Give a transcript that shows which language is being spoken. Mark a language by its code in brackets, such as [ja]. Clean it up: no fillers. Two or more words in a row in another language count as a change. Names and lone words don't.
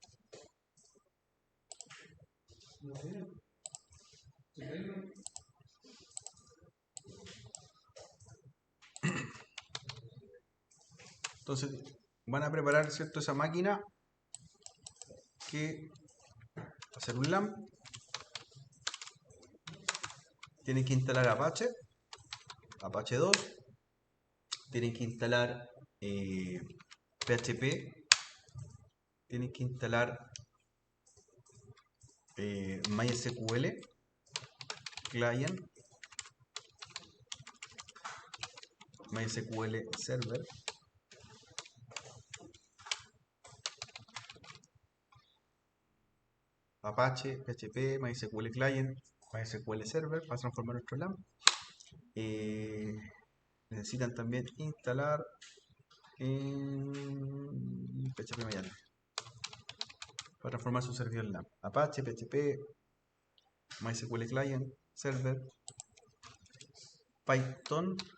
[es] Entonces van a preparar, ¿cierto?, esa máquina que va a ser un LAMP. Tienen que instalar Apache 2. Tienen que instalar PHP. Tienen que instalar MySQL Client, MySQL Server, Apache, PHP, MySQL Client, MySQL Server para transformar nuestro LAMP. Necesitan también instalar PHP Mayan para transformar su servidor LAMP. Apache, PHP, MySQL Client, Server, Python.